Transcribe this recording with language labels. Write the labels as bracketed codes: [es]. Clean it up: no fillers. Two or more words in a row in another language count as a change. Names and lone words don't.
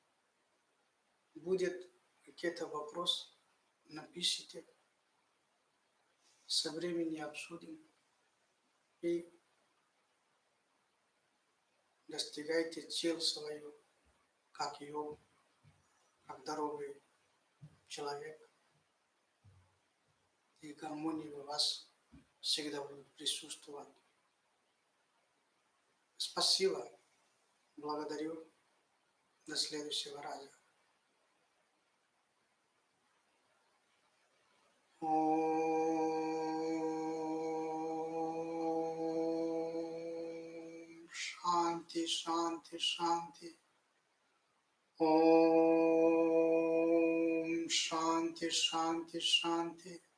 [ru] Будет какой-то вопрос, напишите, со временем обсудим и достигайте цель свою, как йог, как здоровый человек. И гармония у вас всегда будет присутствовать. Спасибо. Благодарю. До следующего раза. [sa] ॐ शान्तिः शान्तिः शान्तिः. ॐ शान्तिः शान्तिः शान्तिः.